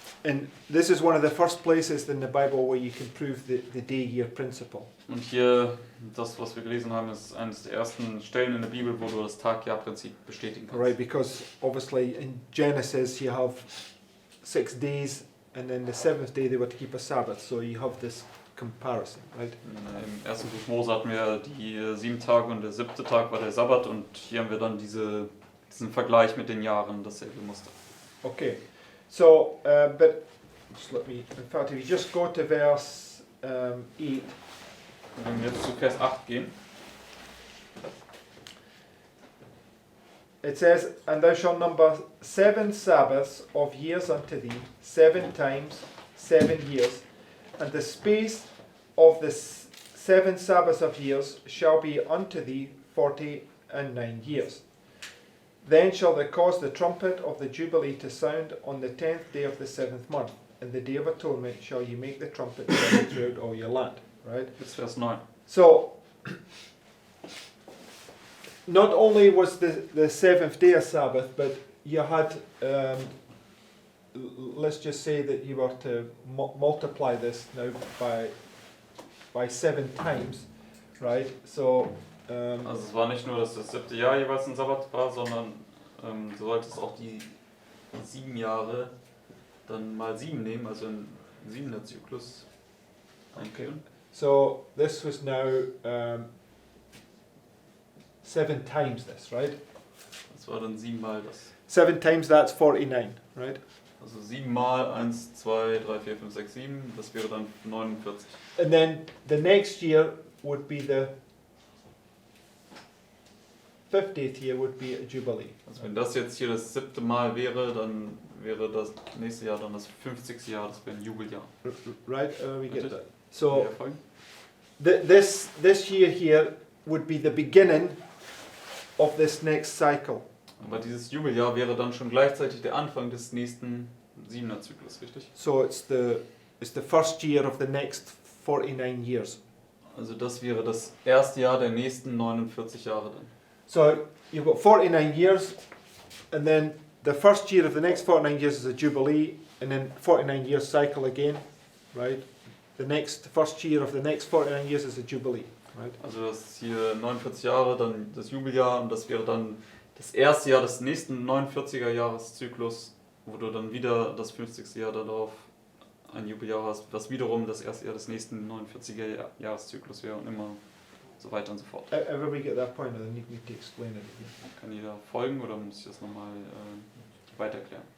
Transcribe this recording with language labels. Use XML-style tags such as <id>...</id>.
<en>And this is one of the first places in the Bible where you can prove the day-year principle.</en> <de>Und hier, das was wir gelesen haben, ist eines der ersten Stellen in der Bibel, wo du das Tag-Jahr-Prinzip bestätigen kannst.</de> <en>Right, because obviously in Genesis you have 6 days, and then the seventh day they were to keep a Sabbath, so you have this comparison, right?</en> <de>Im ersten Buch Mose hatten wir die 7 Tage und der 7. Tag war der Sabbat, und hier haben wir dann diesen Vergleich mit den Jahren, dasselbe Muster.</de> <en>Okay, so, but just let me, in fact, if you just go to verse 8.</en> <de>Wenn wir jetzt zu Vers 8 gehen.</de> <en>It says, "And thou shalt number 7 Sabbaths of years unto thee, 7 times 7 years, and the space of the 7 Sabbaths of years shall be unto thee 49 years. Then shall thou cause the trumpet of the Jubilee to sound on the 10th day of the 7th month. In the day of atonement shall you make the trumpet sound throughout all your land." Right?</en> <de>Bis Vers 9.</de> <en>So, not only was the 7th day a Sabbath, but you had, let's just say that you were to multiply this now by 7 times, right? So,</en> <de>Also es war nicht nur, dass das 7. Jahr jeweils ein Sabbat war, sondern du solltest auch die 7 Jahre dann mal 7 nehmen, also ein 7er Zyklus einführen.</de> <en>So this was now 7 times this, right?</en> <de>Das war dann 7 mal das.</de> <en>7 times that's 49, right?</en> <de>Also 7 mal 1, 2, 3, 4, 5, 6, 7, das wäre dann 49.</de> <en>And then the next year would be the 50th year would be a Jubilee.</en> <de>Also wenn das jetzt hier das 7. Mal wäre, dann wäre das nächste Jahr dann das 50. Jahr, das wäre ein Jubeljahr.</de> <en>Right? We get</en> <de>Richtig.</de> <en>that. So</en> <de>Ja, folgen?</de> <en>this year here would be the beginning of this next cycle.</en> <de>Aber dieses Jubeljahr wäre dann schon gleichzeitig der Anfang des nächsten 7er Zyklus, richtig?</de> <en>So it's the first year of the next 49 years.</en> <de>Also das wäre das erste Jahr der nächsten 49 Jahre dann.</de> <en>So you've got 49 years, and then the first year of the next 49 years is a Jubilee, and then 49 years cycle again, right? The first year of the next 49 years is a Jubilee, right?</en> <de>Also das hier 49 Jahre, dann das Jubeljahr, und das wäre dann das erste Jahr des nächsten 49er Jahreszyklus, wo du dann wieder das 50. Jahr darauf ein Jubeljahr hast, was wiederum das erste Jahr des nächsten 49er Jahreszyklus wäre, und immer so weiter und so fort.</de> <en>Everybody get that point, or they need me to explain it again?</en> <de>Kann jeder folgen, oder muss ich das nochmal weiter erklären?</de>